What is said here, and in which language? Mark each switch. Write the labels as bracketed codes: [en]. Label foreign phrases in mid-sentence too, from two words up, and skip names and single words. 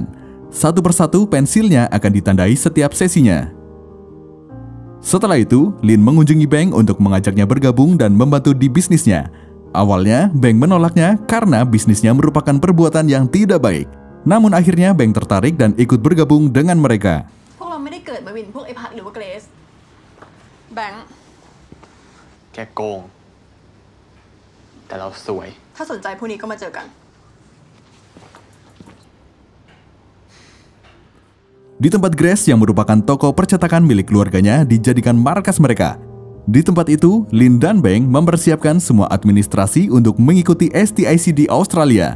[id] Satu persatu pensilnya akan ditandai setiap sesinya. Setelah itu, Lin mengunjungi Beng untuk mengajaknya bergabung dan membantu di bisnisnya. Awalnya, Beng menolaknya karena bisnisnya merupakan perbuatan yang tidak baik. Namun akhirnya Beng tertarik dan ikut bergabung dengan mereka. [th] พวกเราไม่ได้เกิดมาวินพวกไอ้พัดหรือว่าเกรซแบงค์ แกโกง แต่เราสวย ถ้าสนใจพวกนี้ก็มาเจอกัน [id] Di tempat Grace yang merupakan toko percetakan milik keluarganya dijadikan markas mereka. Di tempat itu, Lin dan Beng mempersiapkan semua administrasi untuk mengikuti STIC di Australia.